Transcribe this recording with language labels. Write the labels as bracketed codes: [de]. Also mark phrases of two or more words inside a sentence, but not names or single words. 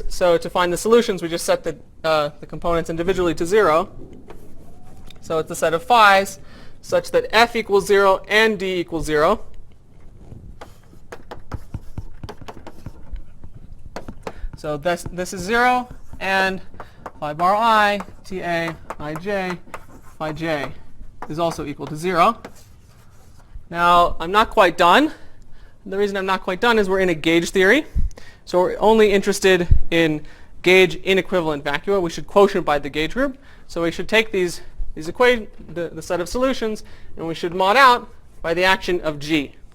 [en] So to find the solutions, we just set the components individually to 0. So it's a set of phi's such that f equals 0 and d equals 0. So this is 0, and phi bar I, ta, ij, phi j is also equal to 0. Now, I'm not quite done. The reason I'm not quite done is we're in a gauge theory. So we're only interested in gauge inequivalent vacua. We should quotient by the gauge group. So we should take these equations, the set of solutions, and we should mod out by the action of G.